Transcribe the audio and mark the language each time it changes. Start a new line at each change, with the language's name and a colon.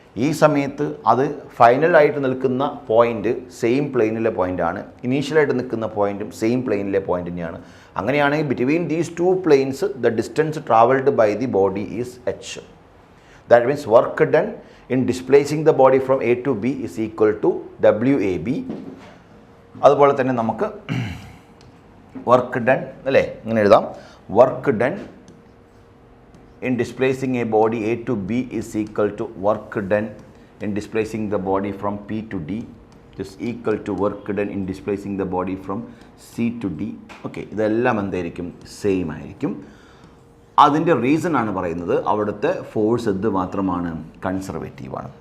Malayalam: ഈ സമയത്ത് അത് ഫൈനലായിട്ട് നിൽക്കുന്ന പോയിൻ്റ് സെയിം പ്ലെയിനിലെ പോയിൻ്റാണ്, ഇനീഷ്യലായിട്ട് നിൽക്കുന്ന പോയിൻറ്റും സെയിം പ്ലെയിനിലെ പോയിൻ്റ് തന്നെയാണ്. അങ്ങനെയാണെങ്കിൽ
English: Between these two planes the distance travelled by the body is h. That means work done in displacing the body from A to B is equal to WAB.
Malayalam: അതുപോലെ തന്നെ നമുക്ക്
English: work done
Malayalam: അല്ലേ, ഇങ്ങനെ എഴുതാം,
English: Work done in displacing a body A to B is equal to work done in displacing the body from P to D is equal to work done in displacing the body from C to D.
Malayalam: Okay, ഇതെല്ലാം എന്തായിരിക്കും? Same ആയിരിക്കും. അതിൻ്റെ reason ആണ് പറയുന്നത്, അവിടുത്തെ force എന്ത് മാത്രമാണ്? കൺസർവേറ്റീവാണ്.